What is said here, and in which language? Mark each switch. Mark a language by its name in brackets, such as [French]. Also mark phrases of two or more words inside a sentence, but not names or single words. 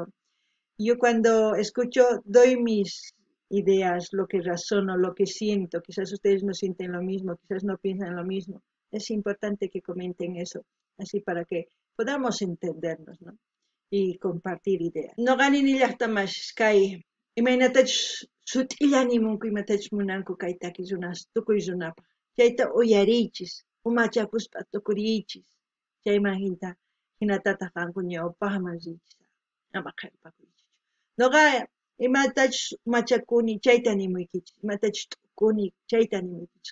[Spanish] Yo cuando escucho doy mis ideas, lo que razono, lo que siento. Quizás ustedes no sienten lo mismo, quizás no piensan lo mismo. Es importante que comenten eso, así para que podamos entendernos, ¿no? Y compartir ideas. [Quechua] No ganin ni llaqtamas kay imaynatach sut'illanimunku imatach munanku kay takizunas tukuyzunapaq. Chayta uyarichis, umachakuspa tukurichis. Chayman hinatataq qanku ñawpaqman richis. Ama qharipakunkichu. Noqa imatach machakuni chayta nimuykichis, imatach t'ukuni chayta nimuykichis.